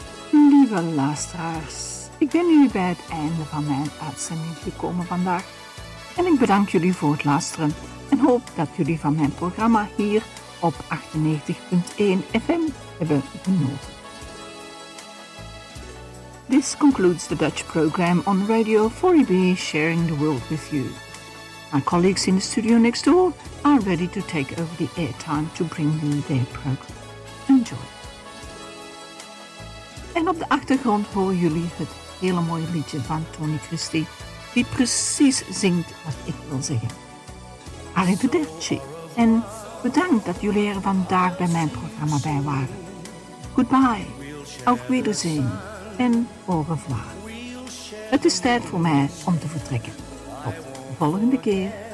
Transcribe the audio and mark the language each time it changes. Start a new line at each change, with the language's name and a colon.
Dutch: Lieve luisteraars, ik ben nu bij het einde van mijn uitzending gekomen vandaag. En ik bedank jullie voor het luisteren en hoop dat jullie van mijn programma hier op 98.1 FM hebben genoten.
English: This concludes the Dutch program on Radio 4EB Sharing the World with You. My colleagues in the studio next door are ready to take over the airtime to bring you their program. Enjoy.
Dutch: En op de achtergrond horen jullie het hele mooie liedje van Tony Christie, die precies zingt wat ik wil zeggen. Arrivederci en bedankt dat jullie er vandaag bij mijn programma bij waren. Goodbye, auf Wiedersehen en au revoir. Het is tijd voor mij om te vertrekken. Tot de volgende keer.